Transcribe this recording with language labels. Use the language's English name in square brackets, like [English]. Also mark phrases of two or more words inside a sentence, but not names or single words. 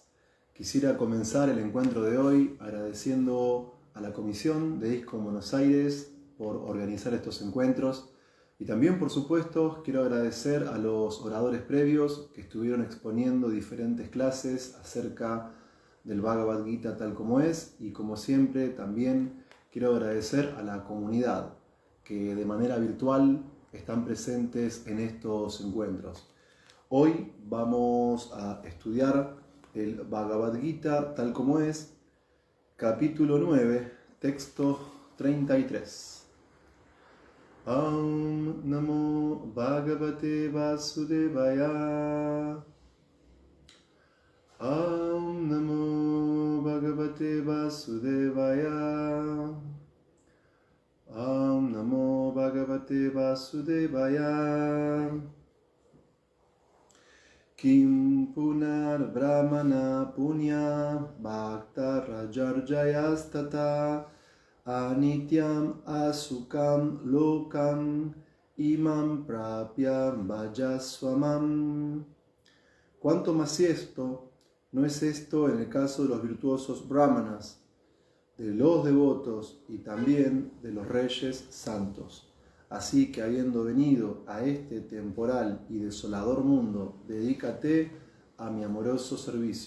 [Spanish] Quisiera comenzar el encuentro de hoy agradeciendo a la Comisión de ISKCON Buenos Aires por organizar estos encuentros y también, por supuesto, quiero agradecer a los oradores previos que estuvieron exponiendo diferentes clases acerca del Bhagavad Gita tal como es, y como siempre también quiero agradecer a la comunidad que de manera virtual están presentes en estos encuentros. Hoy vamos a estudiar el Bhagavad Gita tal como es, capítulo 9, texto 33. [Sanskrit] Om Namo Bhagavate Vasudevaya. Om Namo Bhagavate Vasudevaya. Om Namo Bhagavate Vasudevaya. Kim punar brahmana punya bhakta rajarjayastata anityam asukam lokam imam prapya vajasvamam. [Spanish] ¿Cuánto más esto? ¿No es esto en el caso de los virtuosos brahmanas, de los devotos y también de los reyes santos? Así que habiendo venido a este temporal y desolador mundo, dedícate a mi amoroso servicio.